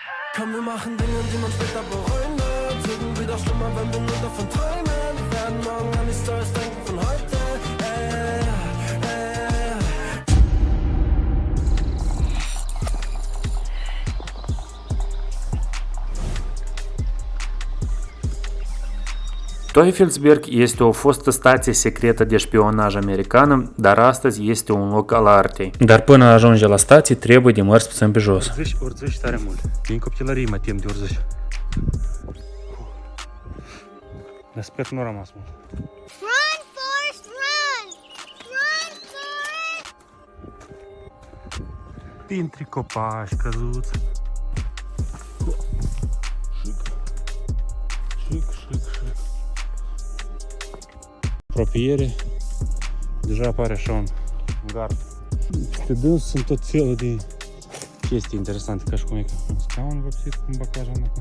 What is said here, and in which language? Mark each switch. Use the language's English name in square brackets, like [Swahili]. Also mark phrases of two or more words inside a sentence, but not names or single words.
[German] Komm, wir machen Dinge, die man später bereuen wird. Sind wieder schlimmer, wenn wir nur davon träumen. Wir werden morgen an die Stories denken von heute. [Romanian] Teufelsberg este o fostă stație secretă de șpionaj americană, dar astăzi este un loc al artei. Dar până ajunge la stație, trebuie de mers puțin pe jos. Urziși tare mult. Din copilărie mă tem de urziși. Dar sper că nu a rămas mult. [English] Run, Forrest, run! Run, Forrest! [Romanian] Printre copaci căzuți. Șic. Apropiere. Deja apare așa un gard. Pe dâns sunt tot felul de chestii interesante, ca și cum e ca un scaun vopsit cu un baclajan acolo.